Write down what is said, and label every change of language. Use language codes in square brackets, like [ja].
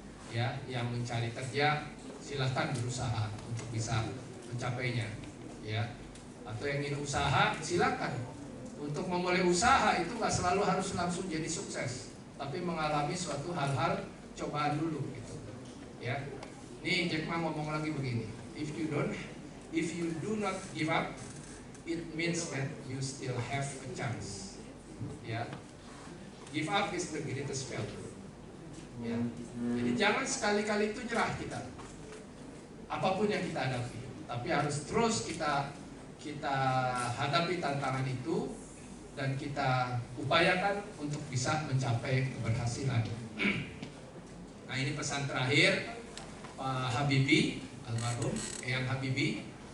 [id] Ya, yang mencari kerja silahkan berusaha untuk bisa mencapainya. Ya, atau yang ingin usaha silahkan. Untuk memulai usaha itu nggak selalu harus langsung jadi sukses, tapi mengalami suatu hal-hal cobaan dulu gitu. Ya, nih Jack Ma ngomong lagi begini, [en] if you do not give up, it means that you still have a chance. Ya, give up is the greatest failure. [id] Ya, jadi jangan sekali-kali itu nyerah kita. Apapun yang kita hadapi, tapi harus terus kita hadapi tantangan itu dan kita upayakan untuk bisa mencapai keberhasilan. Nah, ini pesan terakhir Pak Habibie, almarhum Eyang Habibie.